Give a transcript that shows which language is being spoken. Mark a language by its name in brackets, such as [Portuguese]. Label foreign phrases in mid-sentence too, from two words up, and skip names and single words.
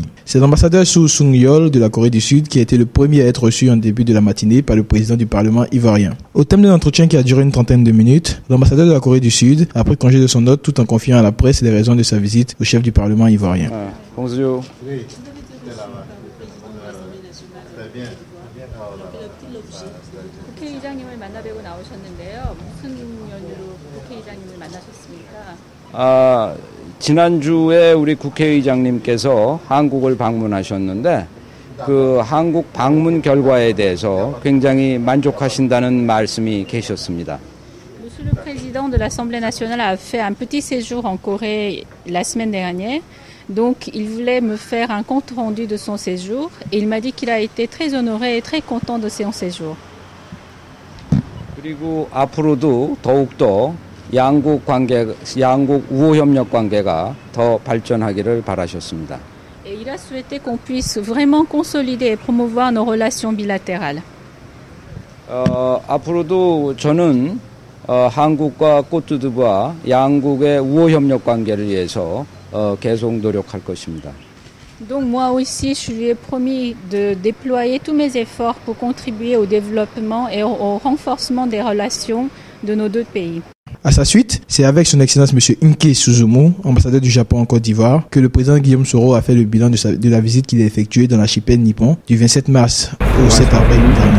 [French] C'est l'ambassadeur Soo Sung-yeol de la Corée du Sud qui a été le premier à être reçu en début de la matinée par le président du Parlement ivoirien. Au thème de l'entretien qui a duré une trentaine de minutes, l'ambassadeur de la Corée du Sud a pris congé de son hôte tout en confiant à la presse les raisons de sa visite au chef du Parlement ivoirien. Bonjour. Oui. [Korean] 지난주에 우리 국회의장님께서 한국을 방문하셨는데 그 한국 방문 결과에 대해서 굉장히 만족하신다는 말씀이 계셨습니다. [French] Monsieur le Président de l'Assemblée nationale a fait un petit séjour en Corée la semaine dernière. Donc, il voulait me faire un compte rendu de son séjour et il m'a dit qu'il a été très honoré et très content de son séjour. [Korean] 그리고 앞으로도 더욱더 양국 우호 협력 관계가 더 발전하기를 바라셨습니다. [French] Et il a souhaité qu'on puisse vraiment consolider et promouvoir nos relations bilatérales. [Korean] 앞으로도 저는 한국과 côte-d'Ivoire 양국의 우호 협력 관계를 위해서 계속 노력할 것입니다. [French] Donc moi aussi, je lui ai promis de déployer tous mes efforts pour contribuer au développement et au renforcement des relations de nos deux pays. À sa suite, c'est avec son excellence M. Inke Suzumu, ambassadeur du Japon en Côte d'Ivoire, que le président Guillaume Soro a fait le bilan de la visite qu'il a effectuée dans l'archipel nippon du 27 mars au 7 avril dernier.